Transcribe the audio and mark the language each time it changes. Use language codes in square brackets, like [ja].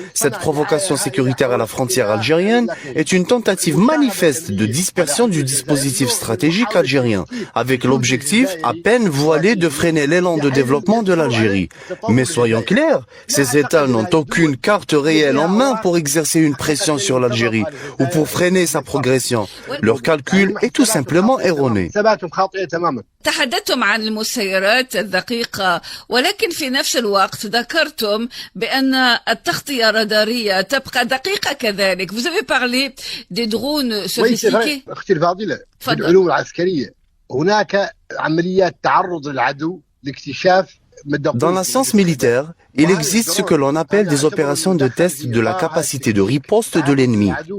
[fr] Cette provocation sécuritaire à la frontière algérienne est une tentative manifeste de dispersion du dispositif stratégique algérien, avec l'objectif à peine voilé de freiner l'élan de développement de l'Algérie. Mais soyons clairs, ces États n'ont aucune carte réelle en main pour exercer une pression sur l'Algérie ou pour freiner sa progression. Leur calcul est tout simplement erroné. [ar] تحدثتم عن المسيرات الدقيقة ولكن في نفس الوقت ذكرتم بأن التغطية الرادارية تبقى دقيقة كذلك. [fr] Vous avez parlé des drones sophistiqués. [ar] أختي الفاضلة، في العلوم العسكرية هناك عمليات تعرض للعدو لاكتشاف. [fr] Dans la science militaire, il existe ce que l'on appelle des opérations de test de la capacité de riposte de l'ennemi.